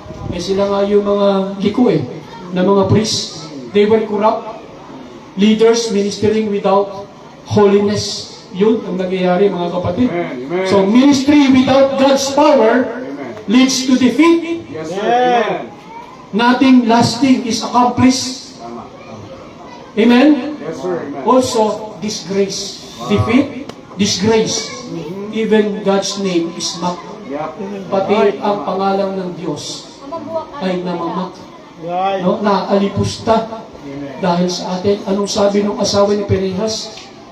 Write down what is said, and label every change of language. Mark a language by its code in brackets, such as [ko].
[tl] Eh sila nga yung mga liku na mga priests. [en] They were corrupt. Leaders ministering without holiness. [tl] Yun ang nangyayari, mga kapatid. Amen. [en] So ministry without God's power leads to defeat. Yes, sir. Amen. Nothing lasting is accomplished. Amen? Yes, sir. Amen. Also, disgrace. Defeat, disgrace. Even God's name is mocked. Yep. [tl] Pati ang pangalan ng Diyos ay namamak. No? Naalipusta dahil sa atin. Anong sabi ng asawa ni Phinehas?